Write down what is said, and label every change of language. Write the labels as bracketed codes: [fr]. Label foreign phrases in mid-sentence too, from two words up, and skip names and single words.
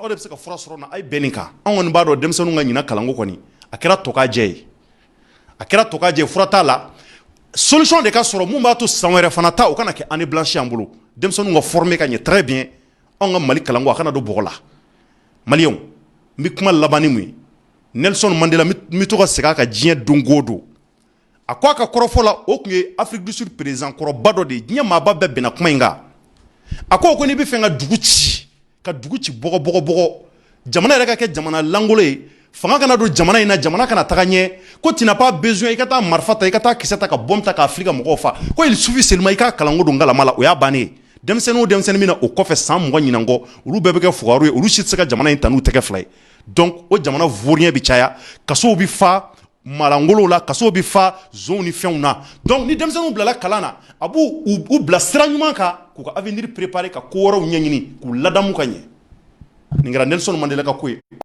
[bm] aw de bɛ se ka fura sɔrɔ na a ye bɛn nin kan an kɔni b'a dɔn denmisɛnninw ka ɲina kalanko kɔni a kɛra tɔkajɛ ye a kɛra tɔkajɛ ye fura t'a la solution de ka sɔrɔ mun b'a to san wɛrɛ fana ta o kana kɛ [fr] année blanche [bm] an bolo denmisɛnninw ka former ka ɲɛ [fr] très bien [bm] anw ka Mali kalanko a kana don bɔgɔ la maliyɛnw n bɛ kuma laban ni mun ye Nelson Mandela n bɛ to ka segin a kan diɲɛ don o don a ko a ka kɔrɔfɔ la o tun ye Afrique du Sud président kɔrɔba dɔ de ye diɲɛ maaba bɛɛ bɛnna kuma in kan a ko n'i bɛ fɛ ka dugu ci bɔgɔ jamana yɛrɛ ka kɛ jamana langolo ye fanga kana don jamana in na jamana kana taga ɲɛ ko [fr] tu n'as pas besoin [bm] i ka taa marifa ta i ka taa kisɛ ta ka bombe ta k'a fili ka mɔgɔw fa ko [fr] il suffit seulement [bm] i ka kalanko don ngalama la o y'a bannen ye denmisɛnnin o denmisɛnnin min na o kɔfɛ san 20 ɲinan kɔ olu bɛɛ bɛ kɛ fugaru ye olu si tɛ se ka jamana in ta n'u tɛgɛ fila ye donc o jamana vaurien bɛ caya kasow bɛ fa marangolow la kasow bɛ fa zonw ni fɛnw na donc ni denmisɛnninw bilala kalan na a b'u bila sira ɲuman kan k'u ka [fr] avenir préparer [bm] ka ko wɛrɛw ɲɛɲini k'u ladamu ka ɲɛ nin kɛra Nelson Mandela ka ko ye